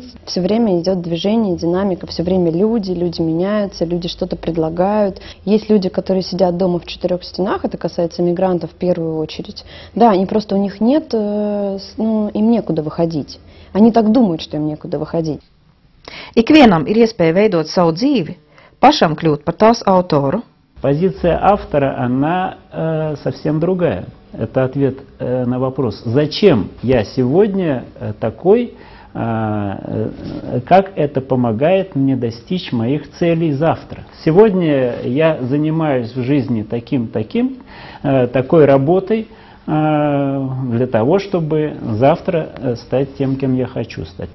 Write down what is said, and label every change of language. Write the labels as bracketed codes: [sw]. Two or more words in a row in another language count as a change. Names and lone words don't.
[ru] Все время идет движение, динамика, все время люди меняются, люди что-то предлагают. Есть люди, которые сидят дома в 4 стенах, это касается мигрантов в первую очередь. Да, они просто, у них нет, им некуда выходить. Они так думают, что им некуда выходить. [lv] Ikvienam ir iespēja veidot savu dzīvi, pašam kļūt par tās autoru. [ru] Позиция автора, она совсем другая. Это ответ на вопрос, зачем я сегодня такой, как это помогает мне достичь моих целей завтра. Сегодня я занимаюсь в жизни такой работой, для того, чтобы завтра стать тем, кем я хочу стать.